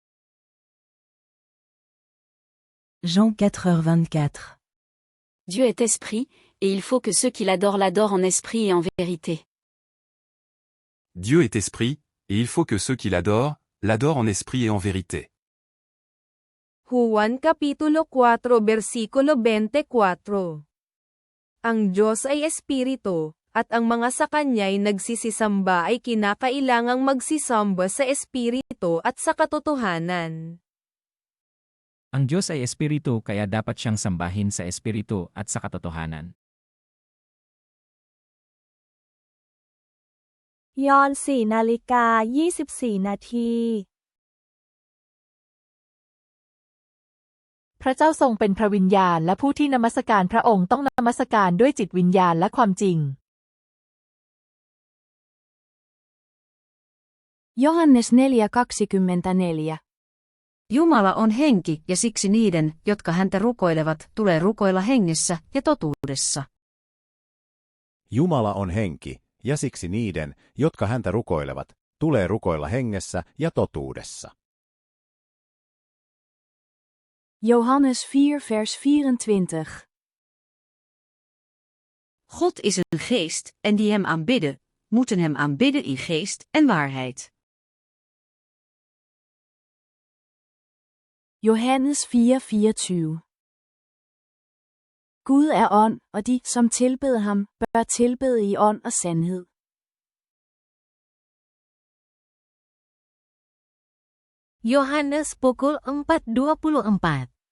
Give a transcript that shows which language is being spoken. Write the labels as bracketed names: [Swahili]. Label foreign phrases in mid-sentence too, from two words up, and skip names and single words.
[French] Jean 4:24. Dieu est esprit, et il faut que ceux qui l'adorent l'adorent en esprit et en vérité. Dieu est esprit, et il faut que ceux qui l'adorent en esprit et en vérité. [Spanish] Juan capítulo 4 versículo 24. [Filipino] Ang Diyos ay espiritu, at ang mga sa kanya'y nagsisisamba ay kinakailangang magsisamba sa espiritu at sa katotohanan. Ang Diyos ay espiritu kaya dapat siyang sambahin sa espiritu at sa katotohanan. [Thai] ยอห์น4:24 นาทีพระเจ้าทรงเป็นพระวิญญาณและผู้ที่นมัสการพระองค์ต้องนมัสการด้วยจิตวิญญาณและความจริง [Finnish] Johannes 4:24 Jumala on henki ja siksi niiden, jotka häntä rukoilevat, tulee rukoilla hengessä ja totuudessa. Jumala on henki, ja siksi niiden, jotka häntä rukoilevat, tulee rukoilla hengessä ja totuudessa. [Dutch] Johannes 4:24 God is een geest, en die hem aanbidden, moeten hem aanbidden in geest en waarheid. [Danish] Johannes 4:24 Gud er ånd, og de, som tilbeder ham, bør tilbede i ånd og sandhed. [Indonesian] Yohanes pukul 4:24